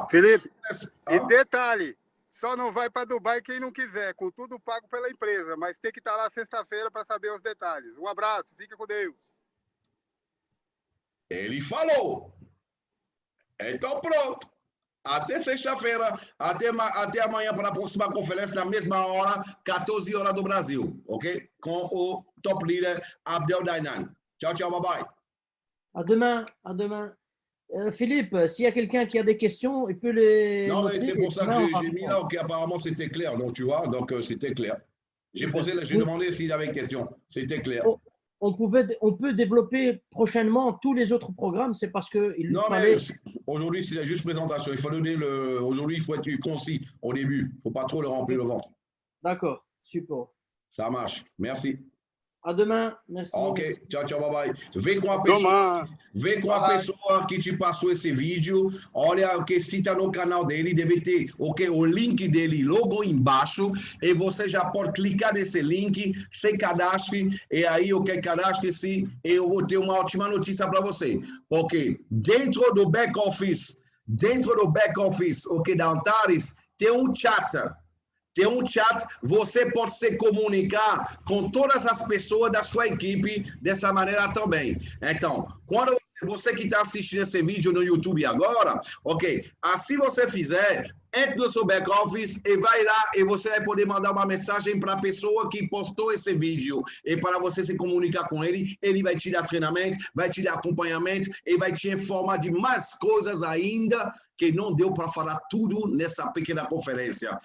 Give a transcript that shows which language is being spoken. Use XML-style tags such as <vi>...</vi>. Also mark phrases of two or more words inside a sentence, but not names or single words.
<pt>Felipe, e detalhe, só não vai para Dubai quem não quiser, com tudo pago pela empresa, mas tem que estar lá sexta-feira para saber os detalhes. Um abraço, fica com Deus. Ele falou. Então pronto. Até sexta-feira, até amanhã para a próxima conferência, na mesma hora, 14 horas do Brasil, ok? Com o top leader Abdel Dainan. Tchau, bye-bye.</pt> <fr>À demain. Philippe, s'il y a quelqu'un qui a des questions, il peut les... Non, mais c'est pour ça que j'ai mis là, apparemment c'était clair, donc tu vois, c'était clair. J'ai demandé s'il y avait une question, c'était clair. On peut développer prochainement tous les autres programmes, c'est parce qu'il fallait... mais aujourd'hui, c'est juste présentation. Il faut donner aujourd'hui, il faut être concis au début. Il ne faut pas trop le remplir le ventre. D'accord, super. Ça marche, merci. À demain, merci. Ok, merci.</fr> <pt>Tchau, bye-bye. Vê com a pessoa que te passou esse vídeo. Olha o que cita no canal dele, deve ter o link dele logo embaixo. E você já pode clicar nesse link, se cadastre. E aí, cadastre-se. E eu vou ter uma ótima notícia para você. Porque dentro do back-office, da Antares, tem um chat. Você pode se comunicar com todas as pessoas da sua equipe dessa maneira também. Então, quando você que está assistindo esse vídeo no YouTube agora, assim você fizer, entre no seu back-office e vai lá e você vai poder mandar uma mensagem para a pessoa que postou esse vídeo. E para você se comunicar com ele, ele vai te dar treinamento, vai te dar acompanhamento e vai te informar de mais coisas ainda que não deu para falar tudo nessa pequena conferência.</pt>